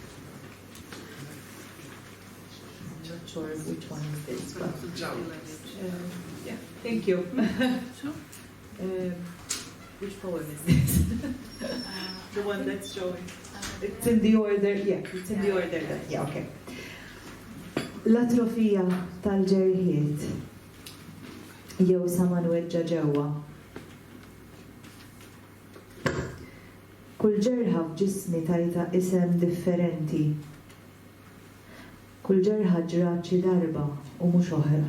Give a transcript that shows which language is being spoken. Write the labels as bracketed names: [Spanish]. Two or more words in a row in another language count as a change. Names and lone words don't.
[English] I'm not sure which one is this, but Yeah. thank you. Sure. Which poem is this? The one that's showing. It's in the order. Yeah, it's in the order. Yeah, okay. [Maltese] L-atrofija tal-ġerħiet jew saman weġġa ġewwa. Kull ġerħa f'ġismi tajta isem differenti. Kull ġerħa ġrat xi darba u mhux oħra.